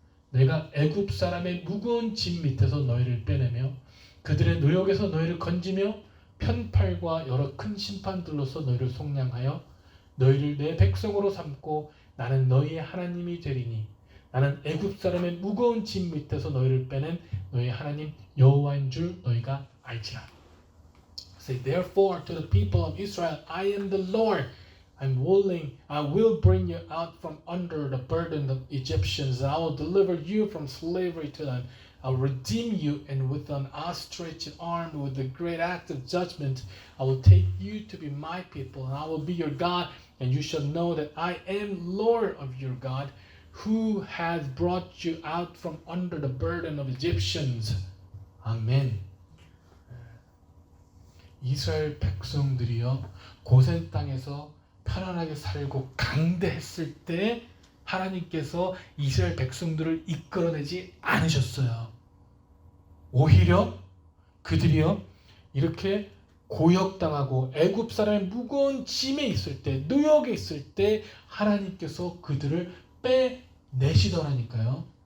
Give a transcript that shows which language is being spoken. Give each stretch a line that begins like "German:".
Korean: 내가 애굽 사람의 무거운 짐 밑에서 너희를 빼내며 그들의 노역에서 너희를 건지며 편팔과 여러 큰 심판들로서 너희를 속량하여 너희를 내 백성으로 삼고 나는 너희의 하나님이 되리니 나는 애굽 사람의 무거운 짐 밑에서 너희를 빼낸 너희의 하나님 여호와인 줄 너희가 알지라.
English: Say, therefore, to the people of Israel, I am the Lord. I will bring you out from under the burden of Egyptians. I will deliver you from slavery to them. I'll redeem you, and with an outstretched arm, with a great act of judgment, I will take you to be my people, and I will be your God, and you shall know that I am Lord of your God, who has brought you out from under the burden of Egyptians.
Korean: 아멘. 이스라엘 백성들이요, 고센 땅에서 편안하게 살고 강대했을 때 하나님께서 이스라엘 백성들을 이끌어내지 않으셨어요. 오히려 그들이요, 이렇게 고역당하고 애굽 사람의 무거운 짐에 있을 때, 노역에 있을 때 하나님께서 그들을 빼내시더라니까요.